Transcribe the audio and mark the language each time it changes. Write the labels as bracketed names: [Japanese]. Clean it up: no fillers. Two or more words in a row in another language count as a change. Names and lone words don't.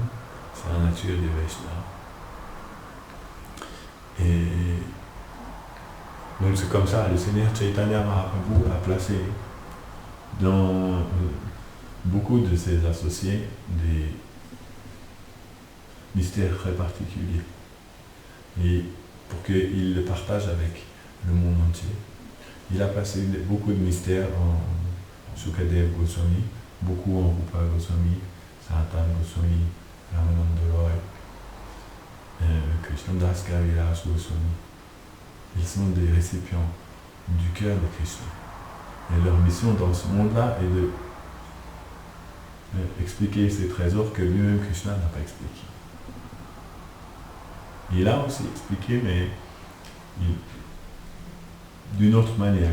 [French] C'est la nature des Vaishnavas. Et donc c'est comme ça, le Seigneur Chaitanya Mahaprabhu a placé dans beaucoup de ses associés des mystères très particuliers. Et pour qu'ils le partagent avec le monde entier. Il a placé beaucoup de mystères en Sukadeva Goswami, beaucoup en Rupa Goswami, Sanatana Goswami, Ramananda Roy, Krishnadas Kaviraj Goswami. Ils sont des récipients du cœur de Krishna. Et leur mission dans ce monde-là est de expliquer ces trésors que lui-même Krishna n'a pas expliqués. Il a aussi expliqué, mais d'une autre manière.